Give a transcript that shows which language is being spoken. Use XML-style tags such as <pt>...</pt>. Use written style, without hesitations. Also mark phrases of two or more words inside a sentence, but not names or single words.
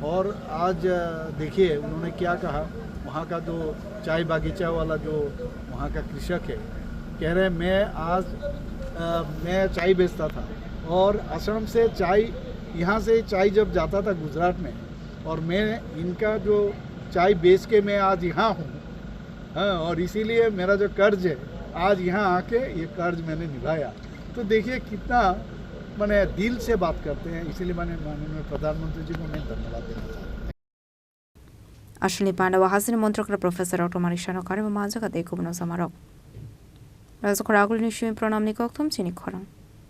<hi>और आज देखिए उन्होंने क्या कहा, वहाँ का जो चाय बागीचा वाला जो वहाँ का कृषक है कह रहे मैं चाय बेचता था और असम से चाय यहाँ से चाय जब जाता था गुजरात में और मैं इनका जो चाय बेच के मैं आज यहाँ हूँ। हाँ, और इसीलिए मेरा जो कर्ज है आज यहाँ आके ये कर्ज मैंने निभाया। तो देखिए कितना मैंने दिल से बात करते हैं, इसीलिए मैंने माननीय प्रधानमंत्री जी को मैं धन्यवाद देना चाहता हूँ।</hi> <trp>Ashley Panda wa Hasteni Mantri Okra Professor Dr. Manik Saha kare Manjakha dekho bano samarok Rajakhor Aguli ni pranam ni kokthom Chini Khorang</trp>